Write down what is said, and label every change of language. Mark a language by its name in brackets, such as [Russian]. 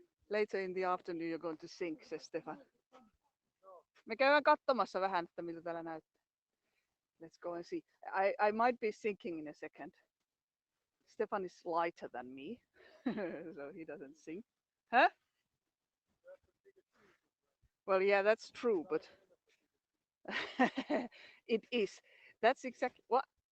[English] Later in the afternoon you're going to sink, says Stefan. [Finnish] Me käydään katsomassa vähän, että miltä täällä näyttää. [English] Let's go and see. I might be sinking in a second. Stefan is lighter than me, so he doesn't sink. Huh? Well, yeah, that's true, but it is. That's exactly what.